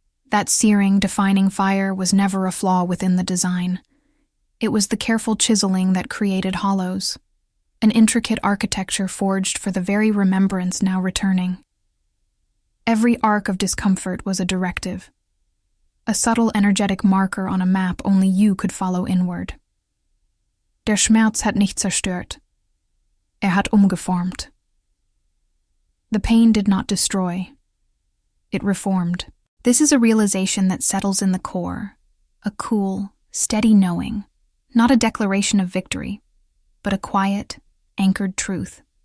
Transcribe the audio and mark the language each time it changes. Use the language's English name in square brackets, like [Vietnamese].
[English] That searing, defining fire was never a flaw within the design. It was the careful chiseling that created hollows. an intricate architecture forged for the very remembrance now returning. Every arc of discomfort was a directive, a subtle energetic marker on a map only you could follow inward. [German] Der Schmerz hat nicht zerstört. Hat umgeformt. [English] The pain did not destroy. It reformed. This is a realization that settles in the core, a cool, steady knowing, not a declaration of victory, but a quiet, anchored truth.